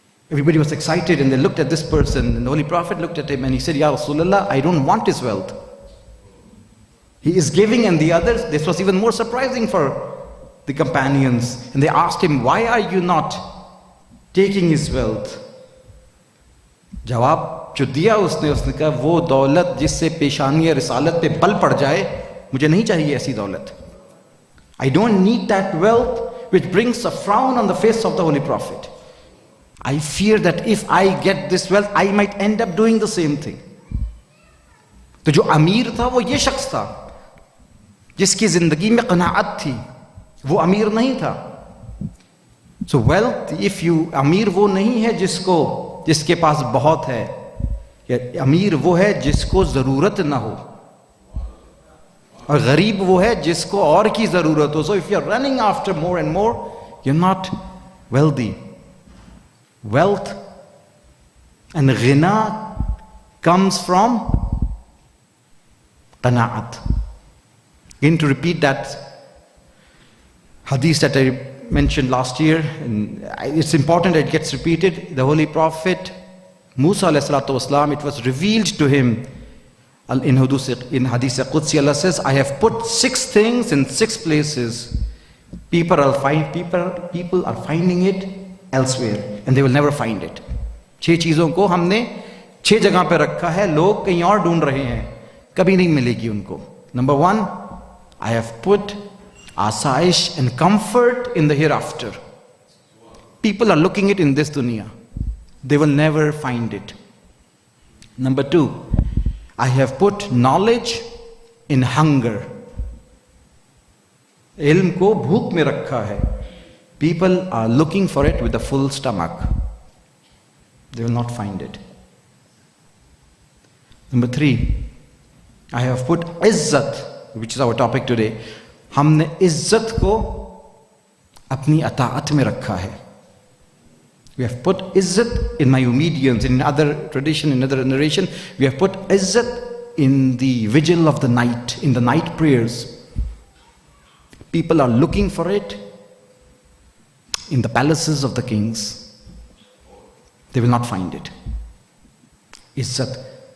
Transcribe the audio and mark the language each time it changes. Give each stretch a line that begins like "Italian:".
English: Everybody was excited and they looked at this person, and the Holy Prophet looked at him and he said, Ya Rasulullah, I don't want his wealth. He is giving, and the others, this was even more surprising for the companions. And they asked him, why are you not taking his wealth?
Hindi: जवाब जो दिया उसने कहा, वो दौलत जिससे पेशानी रिसालत पे बल पड़ जाए, मुझे नहीं चाहिए ऐसी दौलत.
English: I don't need that wealth which brings a frown on the face of the Holy Prophet. I fear that if I get this wealth, I might end up doing the same thing.
Hindi: तो जो अमीर था वो ये शख्स था जिसकी जिंदगी में क़नाअत थी, वो अमीर नहीं था.
English: So wealth, if you,
Hindi: अमीर वो नहीं है जिसके पास बहुत है, या अमीर वो है जिसको जरूरत ना हो, और गरीब वो है जिसको और की जरूरत हो.
English: So if you are running after more and more, you're not wealthy. Wealth and ghina comes from qana'at. Again, to repeat that hadith that I mentioned last year, and it's important that it gets repeated. The Holy Prophet Musa alayhi salatu wasalam, it was revealed to him in Hadith Qudsi. Allah says, I have put 6 things in 6 places. People are finding it elsewhere, and they will never find it.
Hindi: 6 चीजों को हमने 6 जगह पे रखा है, लोग कहीं और ढूंढ रहे हैं, कभी नहीं मिलेगी उनको.
English: Number 1, I have put asaish and comfort in the hereafter. People are looking it in this dunya. They will never find it. Number 2, I have put knowledge in hunger.
Hindi: Ilm ko bhook mein rakha hai.
English: People are looking for it with a full stomach. They will not find it. Number 3, I have put izzat, which is our topic today.
Hindi: हमने इज्जत को अपनी अताअत में रखा है.
English: We have put izzat in my obedience. In other tradition, in other narration, we have put izzat in the vigil of the night, in the night prayers. People are looking for it in the palaces of the kings. They will not find it. Izzat.